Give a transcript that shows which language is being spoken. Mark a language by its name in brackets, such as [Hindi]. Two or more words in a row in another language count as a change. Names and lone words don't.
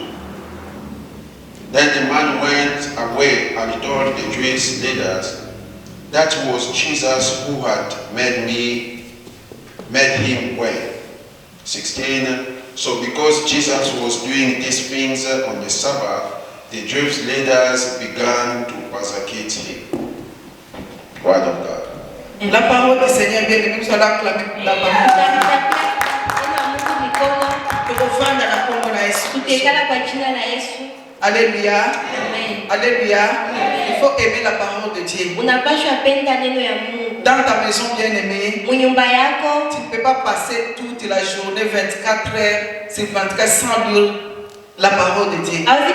[English] Then the man went away and told the Jewish leaders, "That was Jesus who had made him well." 16. So because Jesus was doing these things on the Sabbath, the Jewish leaders began to persecute him. Word of God. [French] La parole du Seigneur, bien aimé, nous allons acclamer pour la parole. [Swahili] Tukufanya na Kongo na Yesu. [French] Alléluia. Alléluia. Il faut aimer la parole de Dieu. Dans ta maison bien-aimée, tu ne peux pas passer toute la journée 24 heures sur 24 sans lire la parole de Dieu.